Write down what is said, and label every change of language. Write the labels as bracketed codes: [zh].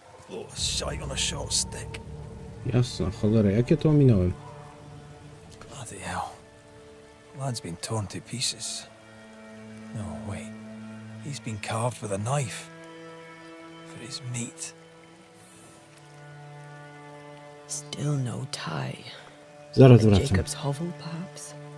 [en] Oh, shite on a short stick. [pl] Jasna, cholera, jak ja to ominąłem? [en] Bloody hell. Lad's been torn to pieces. No, wait. He's been carved with a knife. For his meat. Still no tie. [pl] Zaraz [en] At [pl] wracam. [en] Jacob's hovel, perhaps?